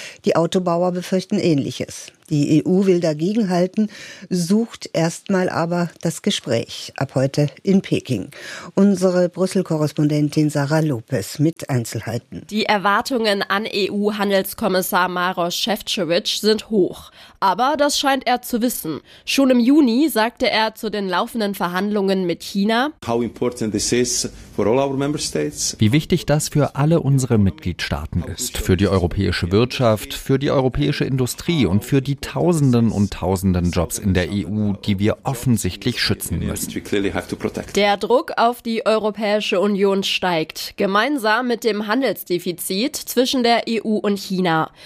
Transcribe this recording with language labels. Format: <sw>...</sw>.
<de>Die Autobauer befürchten Ähnliches. Die EU will dagegen halten, sucht erstmal aber das Gespräch ab heute in Peking. Unsere Brüssel-Korrespondentin Sarah Lopez mit Einzelheiten. Die Erwartungen an EU-Handelskommissar Maroš Šefčovič sind hoch. Aber das scheint er zu wissen. Schon im Juni sagte er zu den laufenden Verhandlungen mit China:</de> <en>How important this is for all our member states.</en> <de>Wie wichtig das für alle unsere Mitgliedstaaten ist, für die europäische Wirtschaft, für die europäische Industrie und für die Tausenden und Tausenden Jobs in der EU, die wir offensichtlich schützen müssen. Der Druck auf die Europäische Union steigt, gemeinsam mit dem Handelsdefizit zwischen der EU und China.</de>